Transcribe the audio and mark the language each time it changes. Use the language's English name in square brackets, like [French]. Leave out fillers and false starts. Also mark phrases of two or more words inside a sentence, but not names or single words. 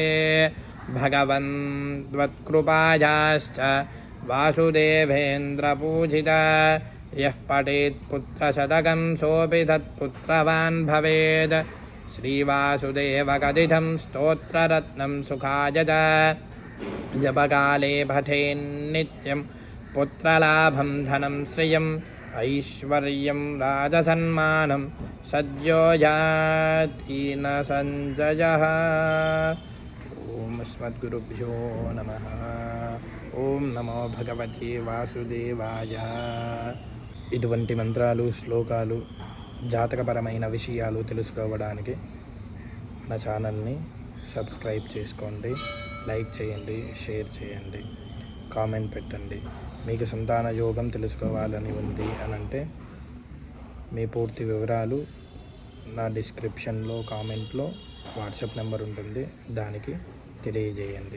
[Sanskrit] भगवन् त्वत्कृपायाश्च वासुदेवेन्द्रपूजिता यः पठेत् पुत्रशतकं सोऽपि तत्पुत्रवान् भवेत् श्रीवासुदेवकथितं स्तोत्ररत्नं सुखाय च जपकाले पठेन्नित्यं पुत्रलाभं धनं श्रियम् ऐश्वर्यं राजसन्मानं सद्यो याति न सञ्जयः। ॐ अस्मद्गुरुभ्यो नमः। ఓం నమో భగవతే వాసుదేవాయ. [Telugu] ఇటువంటి మంత్రాలు, శ్లోకాలు, జాతకపరమైన విషయాలు తెలుసుకోవడానికి మన ఛానల్ని సబ్స్క్రైబ్ చేసుకోండి, లైక్ చేయండి, షేర్ చేయండి, కామెంట్ పెట్టండి. మీకు సంతాన యోగం తెలుసుకోవాలని ఉంది అనంటే మీ పూర్తి వివరాలు నా డిస్క్రిప్షన్లో కామెంట్లో వాట్సాప్ నెంబర్ ఉంటుంది, దానికి తెలియజేయండి.